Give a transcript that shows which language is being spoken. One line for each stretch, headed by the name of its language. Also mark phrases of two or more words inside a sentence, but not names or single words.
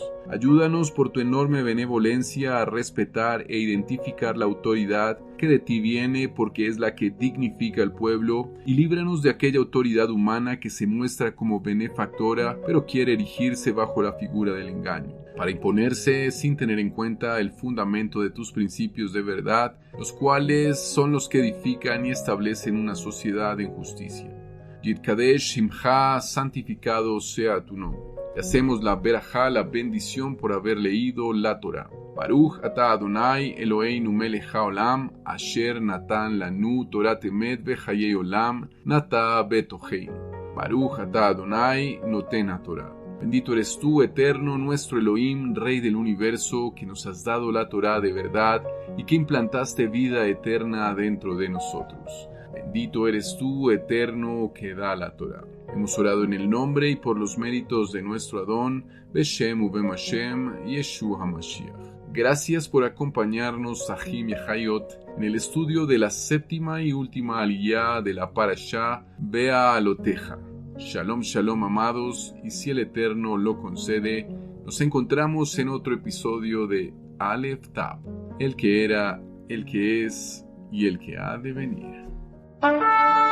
Spanish: Ayúdanos por tu enorme benevolencia a respetar e identificar la autoridad que de ti viene porque es la que dignifica al pueblo, y líbranos de aquella autoridad humana que se muestra como benefactora pero quiere erigirse bajo la figura del engaño, para imponerse sin tener en cuenta el fundamento de tus principios de verdad, los cuales son los que edifican y establecen una sociedad en justicia.
Hebrew: יתקדש שמך,
Spanish: santificado sea tu nombre. Te hacemos la berajá, la bendición por haber leído la Torah.
Hebrew: ברוך אתה אדוני אלוהינו מלך העולם אשר נתן לנו תורה אמת וחיי עולם נטע בתוכנו. ברוך אתה אדוני נותן התורה.
Spanish: Bendito eres tú, eterno, nuestro Elohim, Rey del universo, que nos has dado la Torah de verdad y que implantaste vida eterna dentro de nosotros. Bendito eres tú, eterno, que da la Torah. Hemos orado en el nombre y por los méritos de nuestro Adón,
Hebrew: בשם ובם השם ישוע המשיח.
Spanish: Gracias por acompañarnos, Ahim y Hayot, en el estudio de la séptima y última aliyá de la Parashá Bea Aloteja.
Hebrew: שלום שלום,
Spanish: amados, y si el Eterno lo concede, nos encontramos en otro episodio de Aleph Tab, el que era, el que es y el que ha de venir.